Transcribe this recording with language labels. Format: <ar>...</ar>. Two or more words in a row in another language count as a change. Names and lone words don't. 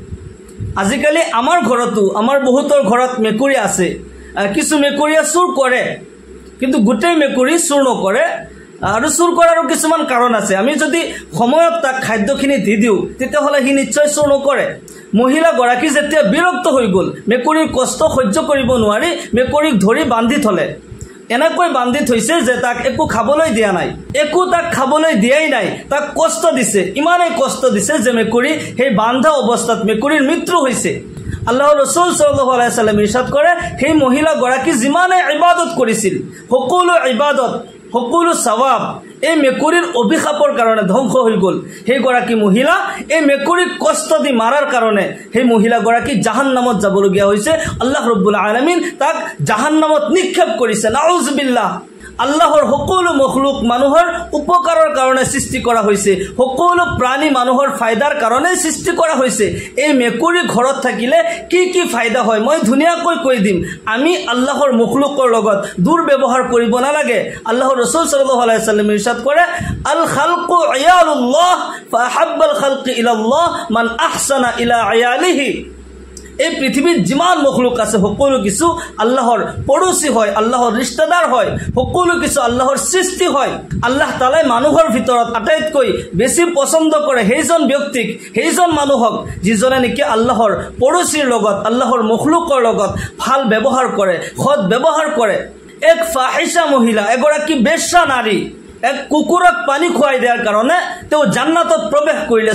<as>আজিকালি আমাৰ ঘৰতো আমাৰ বহুতৰ ঘৰত মেকুৰী আছে কিছু মেকুৰীয়ে চুৰ কৰে কিন্তু গোটেই মেকুৰী চুৰ নকৰে আৰু চুৰ কৰাৰ কিছুমান কাৰণ আছে আমি যদি সময়ত তাক খাদ্যখিনি দি দিও তেতিয়াহলে হি নিশ্চয় চুৰ নকৰে মহিলা গৰাকী যেতিয়া বিৰক্ত হৈ গল মেকুৰীৰ কষ্ট সহ্য কৰিব নোৱাৰি মেকুৰীক ধৰি বান্ধি থলে এনেকৈ বান্ধি থৈছে যে তাক একো খাবলৈ দিয়া নাই একো তাক খাবলৈ দিয়াই নাই তাক কষ্ট দিছে ইমানে কষ্ট দিছে যে মেকুৰী সেই বান্ধা অৱস্থাত মেকুৰীৰ মৃত্যু হৈছে আল্লাহৰ ৰাসূল</as> <ar>صلى الله عليه وسلم</ar> <as>ইরশাদ কৰে সেই মহিলা গৰাকী যিমানে ইবাদত কৰিছিল সকলো ইবাদত সকলো সওয়াব এই মেকুৰীৰ অভিশাপৰ কাৰণে ধ্বংস হৈ গল সেই গৰাকী মহিলা এই মেকুৰীক কষ্ট দি মাৰাৰ কাৰণে সেই মহিলা গৰাকী জাহান্নামত যাবলগীয়া হৈছে</as> <ar>الله رب العالمين</ar> <as>তাক জাহান্নামত নিক্ষেপ কৰিছে নাউজুবিল্লাহ আল্লাহৰ সকলো মখলুক মানুহৰ উপকাৰৰ কাৰণে সৃষ্টি কৰা হৈছে সকলো প্ৰাণী মানুহৰ ফায়দাৰ কাৰণে সৃষ্টি কৰা হৈছে এই মেকুৰী ঘৰত থাকিলে কি কি ফায়দা হয় মই ধুনিয়াকৈ কৈ দিম আমি আল্লাহৰ মখলুকৰ লগত দুৰ্ব্যৱহাৰ কৰিব নালাগে আল্লাহৰ ৰাসূল</as> <ar>صلى الله عليه وسلم</ar> <as>ইরশাদ কৰে</as> <ar>الخلق عيال الله فأحب الخلق إلى الله من أحسن إلى عياله</ar> <as>এই পৃথিবীত যিমান মখলুক আছে সকলো কিছু আল্লাহৰ পড়োসী হয় আল্লাহৰ ৰিশতেদাৰ হয় সকলো কিছু আল্লাহৰ সৃষ্টি হয় আল্লাহ তাআলাই মানুহৰ ভিতৰত আটাইতকৈ বেছি পছন্দ কৰে সেইজন ব্যক্তিক সেইজন মানুহক যিজনে নেকি আল্লাহৰ পড়োসীৰ লগত আল্লাহৰ মখলুকৰ লগত ভাল ব্যৱহাৰ কৰে সৎ ব্যৱহাৰ কৰে এক ফাহিশা মহিলা এগৰাকী বেশ্যা নাৰী এক কুকুরক পানি খুৱাই দিয়াৰ কাৰণে তেওঁ জান্নাতত প্ৰৱেশ কৰিলে।</as>